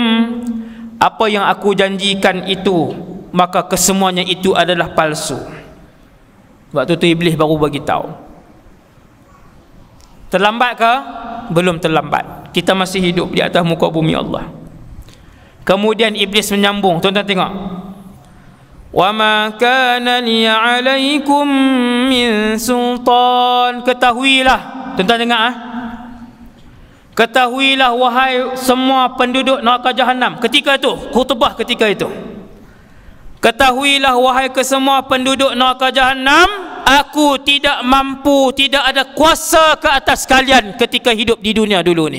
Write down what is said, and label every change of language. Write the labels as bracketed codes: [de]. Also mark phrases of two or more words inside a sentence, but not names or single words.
[ms] Apa yang aku janjikan itu, maka kesemuanya itu adalah palsu. Waktu tu iblis baru bagi tahu. Terlambat ke? Belum terlambat. Kita masih hidup di atas muka bumi Allah. Kemudian iblis menyambung. Tuan-tuan tengok. [ar] Wa ma kana li 'alaikum min sultan. [ms] Ketahuilah, tuan-tuan dengar ketahuilah wahai semua penduduk neraka jahanam. Ketika itu, khutbah ketika itu. Ketahuilah wahai kesemua penduduk neraka jahanam, aku tidak mampu, tidak ada kuasa ke atas kalian ketika hidup di dunia dulu ni.